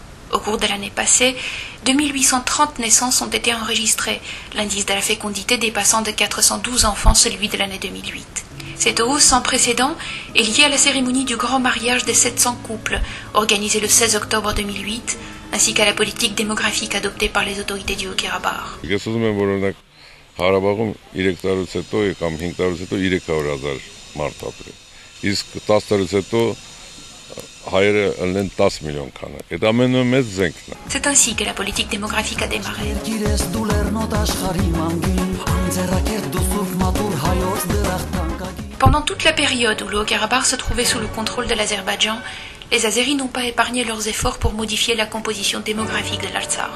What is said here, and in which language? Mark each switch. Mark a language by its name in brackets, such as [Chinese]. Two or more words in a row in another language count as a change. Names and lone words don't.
[French] Au cours de l'année passée, 2830 naissances ont été enregistrées, l'indice de la fécondité dépassant de 412 enfants celui de l'année 2008. Cette hausse sans précédent est liée à la cérémonie du grand mariage des 700 couples, organisée le 16 octobre 2008, ainsi qu'à la politique démographique adoptée par les autorités du Haut-Karabakh. [Armenian] Հարաբաղում 3 տարուց հետո կամ 5 տարուց հետո 300,000 մարդ ապրի։ Իսկ 10 տարուց հետո հայերը ըլնեն 10 միլիոն քանակ։ Այդ ամենը մեծ զենքն է։ [French] C'est ainsi que la politique démographique a démarré. Pendant toute la période où le Haut-Karabakh se trouvait sous le contrôle de l'Azerbaïdjan, les Azéris n'ont pas épargné leurs efforts pour modifier la composition démographique de l'Artsakh.